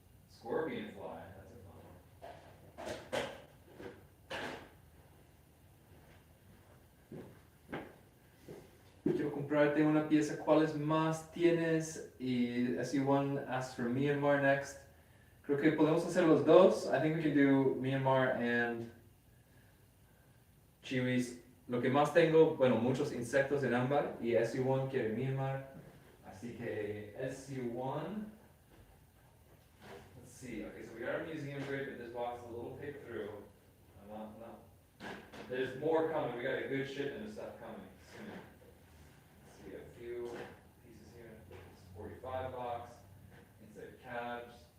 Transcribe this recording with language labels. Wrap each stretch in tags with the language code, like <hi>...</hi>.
<en>Scorpion fly, that's a fun one.</en> <es>Quiero comprarte una pieza. ¿Cuáles más tienes? Y SU1</es> <en>asks for Myanmar next.</en> <es>Creo que podemos hacer los dos.</es> <en>I think we can do Myanmar and Chiwis.</en> <es>Lo que más tengo, bueno, muchos insectos en ámbar y SU1 quiere Myanmar. Así que SU1.</es> <en>See, okay, so we are museum grade, but this box is a little picked through. There's more coming. We got a good shipment of stuff coming soon. So we got a few pieces here. It's 45 box. Inside cabs.</en>